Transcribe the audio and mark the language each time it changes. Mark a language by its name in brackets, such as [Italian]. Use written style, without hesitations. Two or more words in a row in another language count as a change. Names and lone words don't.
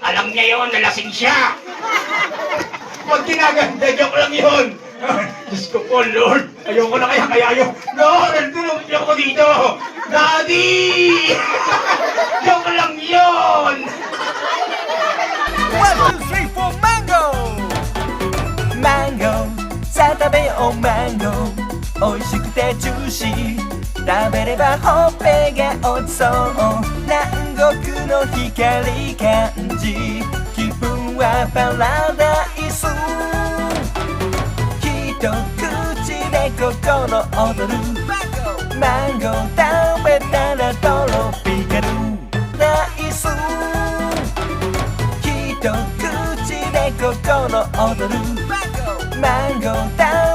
[Filipino] Alam niya yun, nalasing siya. Huwag kinaganda, joke lang yun. Diyos ko po, Lord. Ayoko na kaya yun. Lord, tulong niyo ko dito. Daddy! Joke lang yun. [English] 1, 2, 3, 4, mango! [Japanese] Mango さあ食べようマンゴー美味しくてジューシー食べればほっぺが落ちそう南国の光感じ気分はパラダイス一口で心躍るマンゴー食べたらトロピカルダイス一口で心躍るマンゴー